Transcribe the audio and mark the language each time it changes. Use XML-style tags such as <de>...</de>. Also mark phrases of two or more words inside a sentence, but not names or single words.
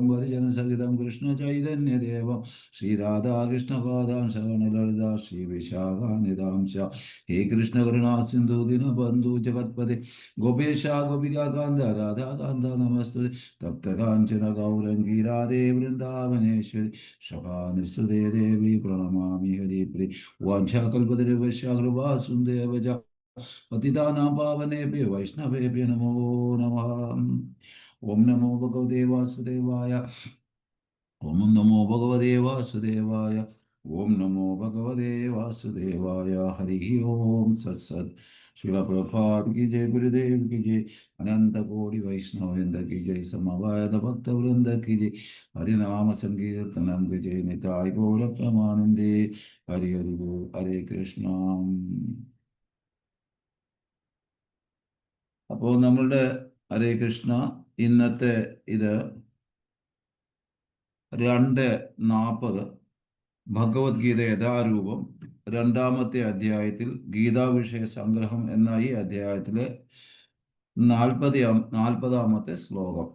<sa>परिजनसहितं कृष्णचैतन्यदेवं श्रीराधाकृष्णपादान् सगणललिता श्रीविशाखानिधांश हे कृष्ण करुणा सिंधु दीनबंधु जगतपते गोपेश गोपिका कांद राधा कांद नमस्ते तप्त कांचन गौरंगी राधे वृंदावनेश्वरी शकानिसुते देवी प्रणमामि हरिप्रिय वाञ्छाकल्पतरुभ्यश्च कृपा सिन्धुभ्यश्च पतितानां पावनेभ्यो वैष्णवेभ्यो नमो नमः। ओम नमो भगवते वासुदेवाय ओम नमो भगवते वासुदेवाय ओम नमो भगवते वासुदेवाय हरि ओम सत्सत। शिला प्रभात की जय गुरुदेव की जय अनंत कोटि वैष्णव वृंद की जय समवायत भक्त वृंद की जय हरिनाम संकीर्तनम की जय निताय गौर प्रमानंदे हरि हरि बोल हरे कृष्ण।</sa> <ml>അപ്പോൾ നമ്മളുടെ ഹരേ കൃഷ്ണ ഇന്നത്തെ ഇത് 2:40 ഭഗവത്ഗീത യഥാരൂപം രണ്ടാമത്തെ അധ്യായത്തിൽ ഗീതാവിഷയ സംഗ്രഹം എന്ന ഈ അധ്യായത്തിലെ 40ാമത്തെ ശ്ലോകം.</ml>